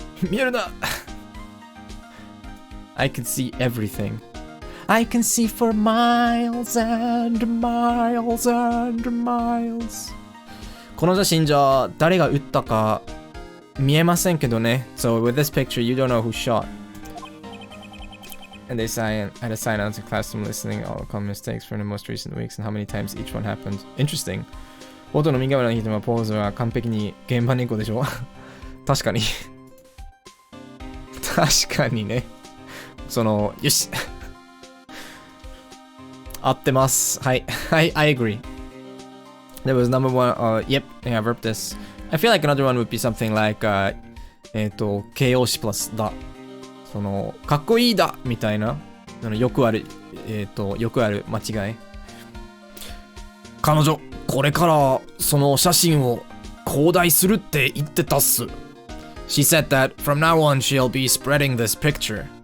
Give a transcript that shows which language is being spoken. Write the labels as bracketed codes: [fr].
[ja] 見えるな [en] I can see everything. I can see for miles and miles and miles. [ja] この写真じゃ誰が撃ったか見えませんけどね。 [en] So with this picture, you don't know who shot. And they had a sign out to classroom listening all common mistakes from the most recent weeks and how many times each one happened. Interesting. [ja] 元の右側の人のポーズは完璧に現場猫でしょ確かに確かにね。よし。合ってます。はい。 [en] I agree. That was number one. Yep. Yeah, verb this. I feel like another one would be something like, [ja] 形容詞プラスだ。かっこいいだみたいな。よくある、よくある間違い。彼女、これからその写真を拡大するって言ってたっす。 [en] She said that from now on she'll be spreading this picture.